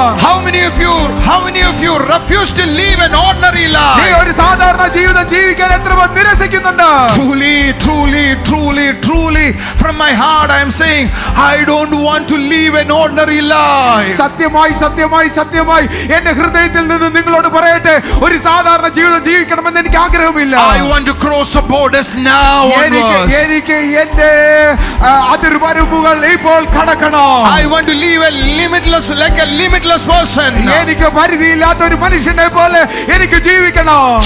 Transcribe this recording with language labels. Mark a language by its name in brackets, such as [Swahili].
[English] How many of you refuse to live an ordinary [Malayalam] നീ [English] life? [Malayalam] ഒരു സാധാരണ ജീവിതം ജീവിക്കാൻ എത്ര പേർ നിരസിക്കുന്നുണ്ട്? [English] Truly, from my heart I am saying, I don't want to live an ordinary life. [Malayalam] സത്യമായി എന്റെ ഹൃദയത്തിൽ നിന്ന് നിങ്ങളോട് പറയട്ടെ, ഒരു സാധാരണ ജീവിതം ജീവിക്കണമെന്ന് എനിക്ക് ആഗ്രഹമില്ല. [English] I want to cross the borders now onwards. [Malayalam] എനിക്ക് എന്റെ അതിർവരമ്പുകൾ ഇപ്പോൾ കടക്കണം. [English] I want to live like a limitless person. [Malayalam] എനിക്ക് പരിധിയില്ലാത്ത ഒരു മനുഷ്യനെ പോലെ എനിക്ക് ജീവിക്കണം.